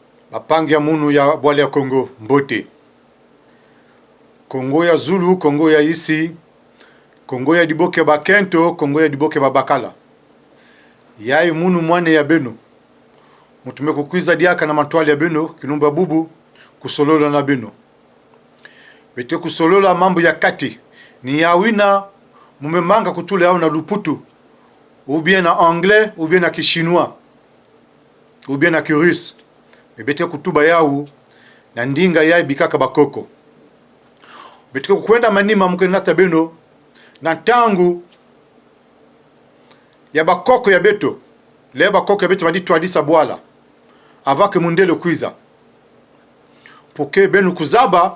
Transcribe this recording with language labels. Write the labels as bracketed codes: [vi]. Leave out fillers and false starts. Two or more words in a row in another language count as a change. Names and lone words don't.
[ktu] Bapangi ya munu ya bwale ya Kongo mbote. Kongo ya Zulu, Kongo ya Isi, Kongo ya Diboke Bakento, Kongo ya Diboke Babakala. Yai munu mwane ya beno. Mutume kukwiza diaka na matwali ya beno, kinumba bubu, kusolola na beno. Bete kusolola mambo ya kati. Ni ya wina mumemanga kutule yao na luputu. [fr] Ou bien [ktu] na anglais, [fr] ou bien [ktu] na kishinois. [fr] Ou bien [ktu] na kirusi. Bete kutuba yao na ndinga yai bikaka bakoko. Bete kukwenda manima mkene nata beno. Na tangu ya bakoko ya beto. Le bakoko ya beto vadi tuadisa buala. Avake mundele kwiza. Poke benu kuzaba.